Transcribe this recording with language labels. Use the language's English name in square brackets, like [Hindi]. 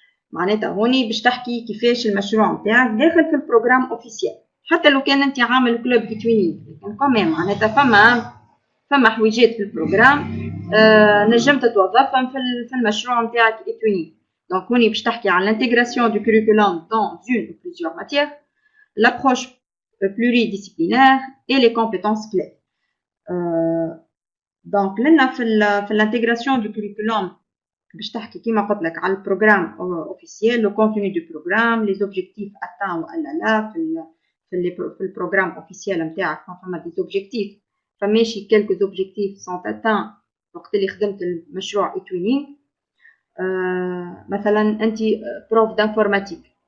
[Arabic] معناتها هوني باش تحكي كيفاش المشروع نتاعك داخل في البروغرام اوفيسيال حتى لو كان انت عامل كلوب إتويني لكن كمان معناتها فما حويجات في البروغرام نجم تتوظفهم في المشروع نتاعك إتويني. دونك هوني باش تحكي عن [French] l'intégration du curriculum dans une ou plusieurs matières, l'approche pluridisciplinaire et les compétences clés. [Arabic] دونك لنا في [French] l'intégration du curriculum [Arabic] باش تحكي كيما قلت لك على البروغرام اوفيسيال لو كونتوني دو بروغرام لي زوبجيكتيف اتان ولا لا في البروغرام اوفيسيال نتاعك فما دي زوبجيكتيف فماشي كلكو زوبجيكتيف سون اتان وقت اللي خدمت المشروع إتويني. مثلا انت بروف دانفورماتيك